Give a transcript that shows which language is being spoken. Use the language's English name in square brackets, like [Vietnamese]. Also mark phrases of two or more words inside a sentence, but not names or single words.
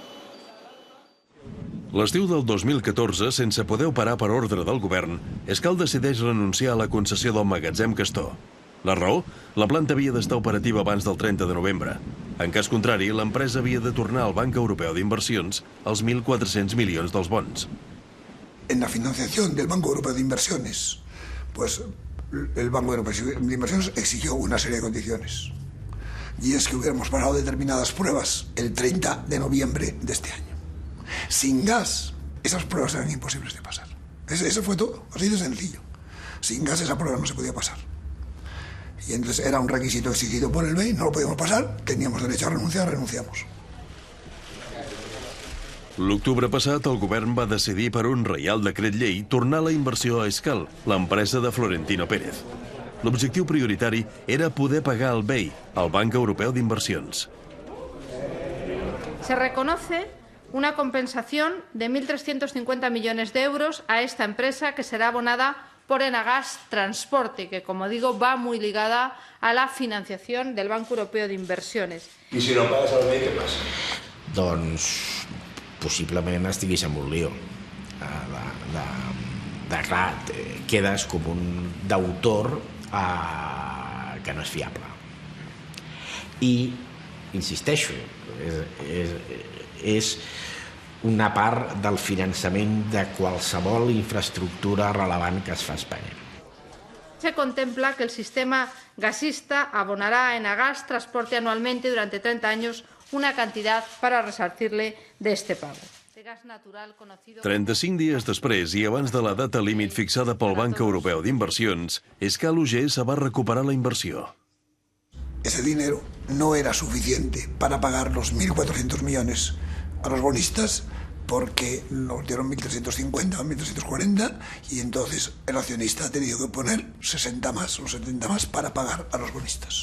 [Catalan] L'estiu del 2014, sense poder operar per ordre del govern, Escal decideix renunciar a la concessió del magatzem Castor. La raó? La planta havia d'estar operativa abans del 30 de novembre. En cas contrari, l'empresa havia de tornar al Banc Europeu d'Inversions els 1.400 milions dels bons. [Spanish] En la financiación del Banco Europeo de Inversiones, pues el Banco Europeo de Inversiones exigió una serie de condiciones. Y es que hubiéramos pasado determinadas pruebas el 30 de noviembre de este año. Sin gas, esas pruebas eran imposibles de pasar. Eso fue todo, así de sencillo. Sin gas esa prueba no se podía pasar. Y entonces era un requisito exigido por el BEI, no lo podíamos pasar, teníamos derecho a renunciar, renunciamos. [Catalan] L'octubre passat, el govern va decidir per un reial decret llei tornar la inversió a Escal, l'empresa de Florentino Pérez. L'objectiu prioritari era poder pagar el BEI, el Banc Europeu d'Inversions. [Spanish] Se reconoce una compensación de 1.350 millones de euros a esta empresa que será abonada por Enagás Transporte, que, como digo, va muy ligada a la financiación del Banco Europeo de Inversiones. [Catalan] I si no pagues el BEI, què passa? Doncs possiblement estiguis en un lío. Clar, quedes com un deutor que no és fiable. I, insisteixo, és una part del finançament de qualsevol infraestructura relevant que es fa a Espanya. [Spanish] Se contempla que el sistema gasista abonará a Enagás Transporte anualmente durante 30 años una cantidad para resarcirle de este pago. [Catalan] 35 dies després i abans de la data límit fixada pel Banc Europeu d'Inversions, Escal UGS va recuperar la inversió. [Spanish] Ese dinero no era suficiente para pagar los 1.400 millones a los bonistas porque nos dieron 1.350 o 1.340 y entonces el accionista ha tenido que poner 60 más o 70 más para pagar a los bonistas.